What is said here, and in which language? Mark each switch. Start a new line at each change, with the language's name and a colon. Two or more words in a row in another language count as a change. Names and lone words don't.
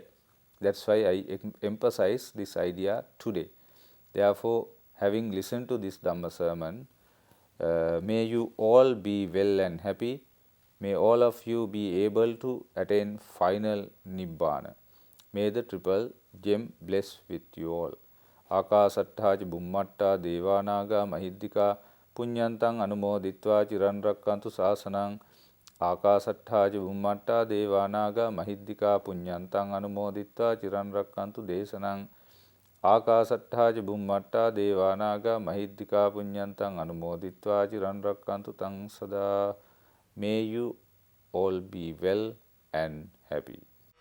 English: That's why I emphasize this idea today. Therefore, having listened to this Dhamma sermon, may you all be well and happy. May all of you be able to attain final Nibbana. May the triple gem bless with you all.
Pali: Akasattha Bummatta Devanaga Mahiddika Punyantang Anumoditva Chiran Rakkantu Sasanang. Akasattha Bummatta Devanaga Mahiddika Punyantang Anumoditva Chiran Rakkantu Desanang. Akasattha Bummatta Devanaga Mahiddika Punyantang Anumoditva Chiran Rakkantu Tang Sada.
English: May you all be well and happy.